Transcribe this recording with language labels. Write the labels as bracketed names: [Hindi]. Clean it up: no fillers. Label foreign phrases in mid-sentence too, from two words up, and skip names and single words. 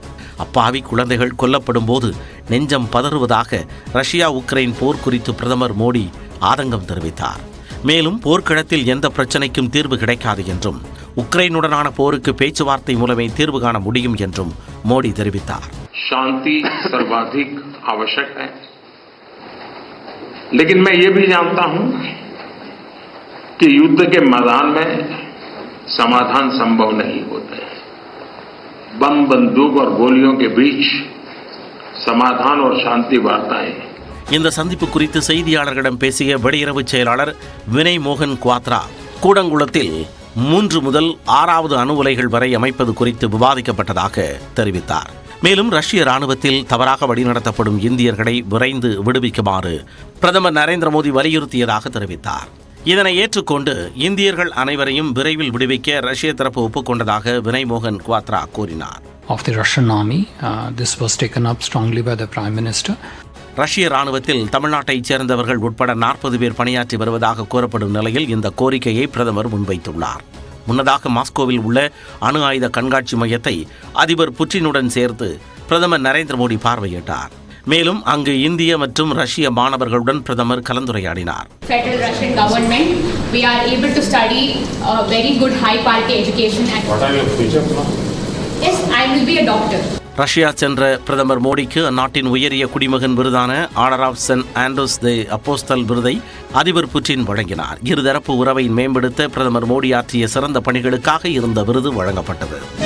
[Tamil] அப்பாவி குழந்தைகள் கொல்லப்படும் போது நெஞ்சம் பதறுவதாக ரஷ்யா உக்ரைன் போர் குறித்து பிரதமர் மோடி ஆதங்கம் தெரிவித்தார். மேலும் போர்க்களத்தில் எந்த பிரச்சனைக்கும் தீர்வு கிடைக்காது என்றும் உக்ரைனுடனான போருக்கு பேச்சுவார்த்தை மூலமே தீர்வு காண முடியும் என்றும் மோடி தெரிவித்தார். [Hindi] शांति सर्वाधिक आवश्यक है, लेकिन मैं ये भी जानता हूं कि युद्ध के मैदान में समाधान संभव नहीं होते. बम, बंदूक और गोलियों के बीच समाधान और शांति वार्ताएं. [Tamil] இந்த சந்திப்பு குறித்து செய்தியாளர்களிடம் பேசிய வெளியுறவு செயலாளர் வினய் மோகன் குவாத்ரா கூடங்குளத்தில் 3 முதல் 6வது அணு உலைகள் வரை அமைப்பது குறித்து விவாதிக்கப்பட்டதாக தெரிவித்தார். மேலும் ரஷ்ய ராணுவத்தில் தவறாக வழிநடத்தப்படும் இந்தியர்களை விரைந்து விடுவிக்குமாறு பிரதமர் நரேந்திர மோடி வலியுறுத்தியதாக தெரிவித்தார். இதனை ஏற்றுக்கொண்டு இந்தியர்கள் அனைவரையும் விரைவில் விடுவிக்க ரஷ்ய தரப்பு ஒப்புக்கொண்டதாக வினய் மோகன் குவாத்ரா கூறினார். [English] Of the Russian army, this was taken up strongly by the Prime Minister. [Tamil] ரஷ்ய ராணுவத்தில் தமிழ்நாட்டைச் சேர்ந்தவர்கள் உட்பட 40 பேர் பணியாற்றி வருவதாக கூறப்படும் நிலையில் இந்த கோரிக்கையை பிரதமர் முன்வைத்துள்ளார். முன்னதாக மாஸ்கோவில் உள்ள அணு ஆயுத கண்காட்சி மையத்தை அதிபர் புட்டினுடன் சேர்த்து பிரதமர் நரேந்திர மோடி பார்வையிட்டார். மேலும் அங்கு இந்திய மற்றும் ரஷ்ய மாணவர்களுடன் பிரதமர் கலந்துரையாடினார். [English] Federal Russian government, we are able to study a very good high quality education. What are your future plans? Yes, I will be a doctor. [Tamil] ரஷ்யா சென்ற பிரதமர் மோடிக்கு அந்நாட்டின் உயரிய குடிமகன் விருதான ஆர்டர் ஆஃப் சென்ட் ஆண்ட்ரூஸ் தி அப்போஸ்தல் விருதை அதிபர் புட்டின் வழங்கினார். இருதரப்பு உறவை மேம்படுத்த பிரதமர் மோடி ஆற்றிய சிறந்த பணிகளுக்காக இந்த விருது வழங்கப்பட்டது.